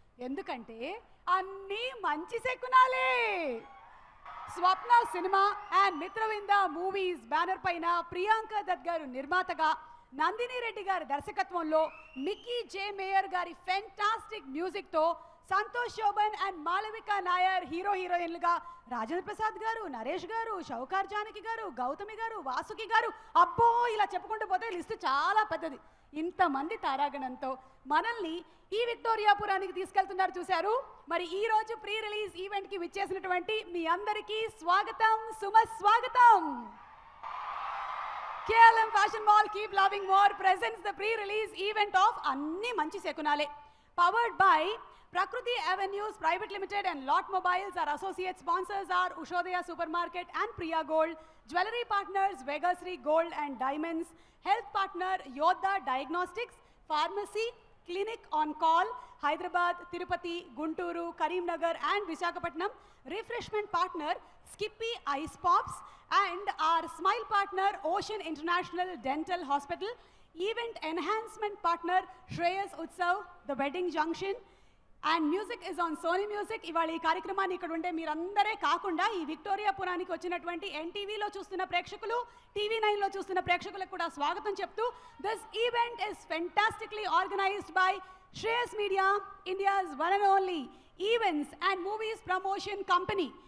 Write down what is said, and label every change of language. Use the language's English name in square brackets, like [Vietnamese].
[Telugu] ఎందుకంటే అన్నీ మంచి శకునాలే. స్వప్న cinema and Mitravinda movies banner పైన ప్రియాంక దత్ గారు నిర్మాతగా, నందిని రెడ్డి గారి దర్శకత్వంలో, మిక్కీ జే మేయర్ గారి fantastic మ్యూజిక్తో, Santosh Shobhan and Malavika Nair hero హీరోయిన్లుగా, రాజేంద్ర ప్రసాద్ గారు, నరేష్ గారు, షౌకార్ జానకి గారు, గౌతమి గారు, వాసుకి గారు, అబ్బో ఇలా చెప్పుకుంటూ పోతే లిస్టు చాలా పెద్దది. ఇంతమంది తారాగణంతో మనల్ని ఈ విక్టోరియాపురానికి తీసుకెళ్తున్నారు చూశారు. మరి ఈ రోజు ప్రీ రిలీజ్ ఈవెంట్ కి విచ్చేసినటువంటి మీ అందరికీ స్వాగతం, సుమస్వాగతం. [English] KLM Fashion Mall Keep Loving More presents the pre-release event of Anni Manchi Sekunale, powered by Prakriti Avenues Private Limited and Lot Mobiles. Our associate sponsors are Ushodaya Supermarket and Priya Gold. Jewelry partners Vegasri Gold and Diamonds. Health partner Yodha Diagnostics. Pharmacy Clinic on Call, Hyderabad, Tirupati, Gunturu, Karimnagar and Visakhapatnam. Refreshment partner Skippy Ice Pops. And our smile partner Ocean International Dental Hospital. Event enhancement partner Shreyas Utsav, The Wedding Junction. And music is on Sony Music. [Telugu] ఇవాళ ఈ కార్యక్రమాన్ని ఇక్కడ ఉండే మీరందరే కాకుండా ఈ విక్టోరియాపురానికి వచ్చినటువంటి ఎన్టీవీలో చూస్తున్న ప్రేక్షకులు, TV9లో చూస్తున్న ప్రేక్షకులకు కూడా స్వాగతం చెప్తూ, [English] This event is fantastically organised by Shreyas Media, India's one and only events and movies promotion company.